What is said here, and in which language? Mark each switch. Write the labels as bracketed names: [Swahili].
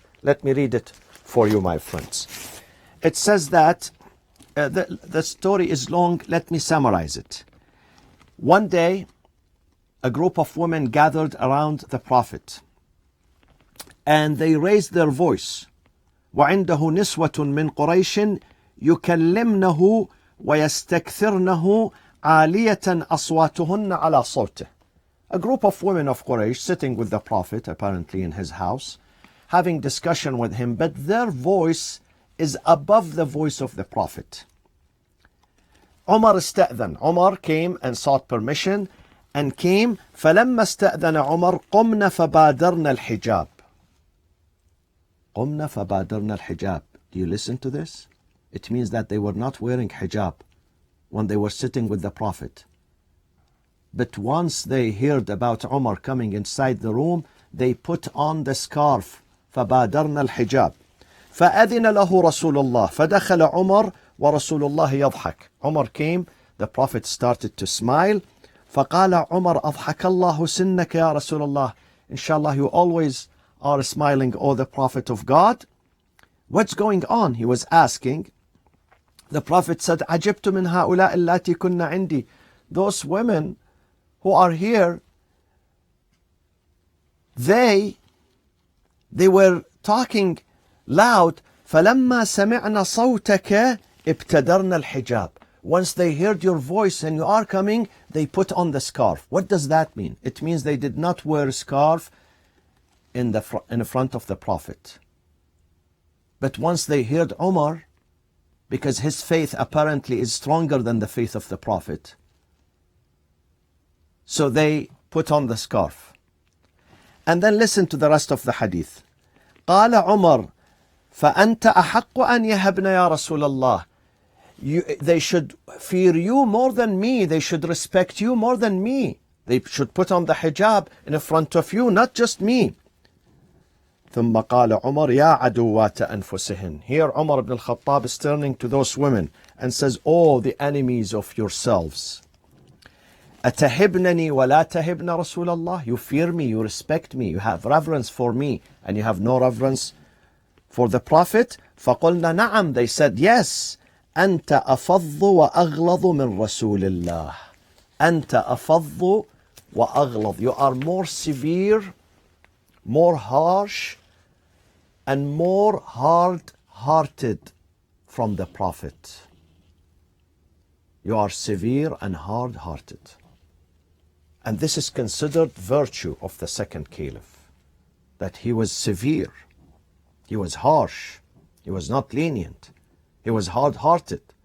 [English] Let me read it for you, my friends. It says that the story is long. Let me summarize it. One day, a group of women gathered around the Prophet, and they raised their voice. [Arabic] وعنده نسوة من قريش يكلمنه ويستكثرنه عالية أصواتهن على صوته. [English] A group of women of Quraysh sitting with the Prophet, apparently in his house, having discussion with him, but their voice is above the voice of the Prophet. Umar [Arabic] استأذن. [English] Umar came and sought permission and came. [Arabic] فلما استأذن عمر قمنا فبادرنا الحجاب. قمنا فبادرنا الحجاب. [English] Do you listen to this? It means that they were not wearing hijab when they were sitting with the Prophet. But once they heard about Umar coming inside the room, they put on the scarf. [Arabic] فبادرنا الحجاب. فأذن له رسول الله فدخل عمر ورسول الله يضحك. [English] Umar came, the Prophet started to smile. [Arabic] فقال عمر أضحك الله سنك يا رسول الله. [English] Inshallah, you always are smiling, O the Prophet of God. What's going on? He was asking. The Prophet said, [Arabic] عجبت من هؤلاء اللاتي كنا عندي. [English] Those women who are here, they were talking loud. [Arabic] فلما سمعنا صوتك ابتدرنا الحجاب. [English] Once they heard your voice and you are coming, they put on the scarf. What does that mean? It means they did not wear a scarf in the front of the Prophet. But once they heard Omar, because his faith apparently is stronger than the faith of the Prophet, so they put on the scarf. And then listen to the rest of the hadith. [Arabic] قال عمر فأنت أحق أن يهبن يا رسول الله. [English] They should fear you more than me. They should respect you more than me. They should put on the hijab in front of you, not just me. [Arabic] ثم قال عمر يا عدوات أنفسهن. [English] Here Umar ibn al-Khattab is turning to those women and says, oh, the enemies of yourselves. [Arabic] أتهبنني ولا تهبن رسول الله. [English] You fear me, you respect me, you have reverence for me, and you have no reverence for the Prophet. [Arabic] فقلنا نعم. [English] They said, yes. [Arabic] أنت أفض وأغلظ من رسول الله. أنت أفض وأغلظ. [English] You are more severe, more harsh, and more hard-hearted from the Prophet. You are severe and hard-hearted. And this is considered virtue of the second caliph, that he was severe, he was harsh, he was not lenient, he was hard-hearted.